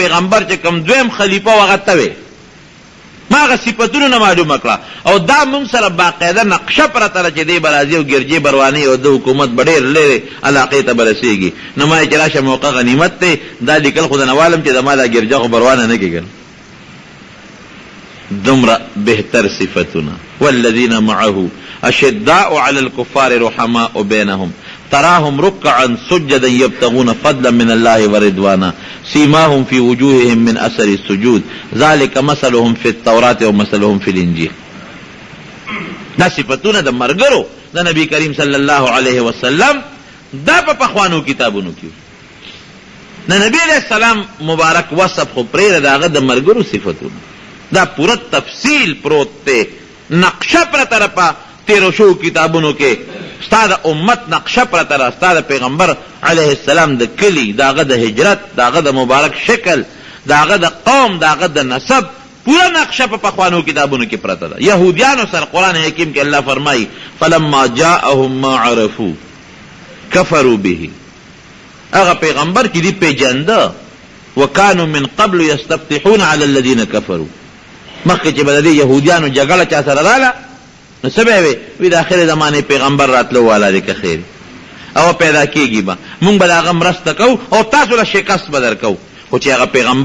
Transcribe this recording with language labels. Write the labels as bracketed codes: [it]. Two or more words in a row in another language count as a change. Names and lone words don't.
[ps] پیغمبر چې کوم دویم خلیفه و هغه ته وې ما هغه صفتونو نه معلومه کړه او دا موږ سره باقاعده نقشه پرته ده چې دی به راځي او ګرجې به روانوي او د حکومت به ډېر لرې علاقې ته به رسېږي نو ما یې چې راشه موقع غنیمت دی دا لیکل خو د نوالم چې زما دا ګرجه خو به روانه نه کېږي دومره بهتر صفتونه [ar] والذین معه اشداء علی الکفار رحماء بینهم تراهم ركعا سجدا يبتغون فضلا من الله ورضوانا سيماهم في وجوههم من اثر السجود ذلك مثلهم في التوراة ومثلهم في الانجيل [ps] دا صفتونه د مرګرو د نبی کریم صلی الله علیه وسلم دا په پخوانو کتابونو کې د نبی علیہ السلام مبارک وصف خو پرېږده د هغه د ملګرو صفتونه دا پوره تفصیل پروت دی نقشه پرته ده په تیرو شوو کتابونو کې ستا د امت نقشه پرته ده ستا د پیغمبر علیه السلام د کلي د هغه د هجرت د هغه د مبارک شکل د هغه د قوم د هغه د نسب پورا نقشه په پخوانو کتابونو کې پرته ده یهودیانو سره قرآن حکیم کې الله فرمایي [ar] فلما جاءهم ما عرفوا کفروا به [ps] هغه پیغمبر چې دی پیژنده [ar] وکانو من قبل یستفتحون علی الذین کفروا [ps] مخکې چې به د دې یهودیانو جګړه چا سره راله نو څه به وي د آخرې زمانې پیغمبر راتلو والا دی که خیر او پیدا کېږي به مونږ به د هغه مرسته کوو او تاسو له شکست به درکوو خو چې هغه پیغمبر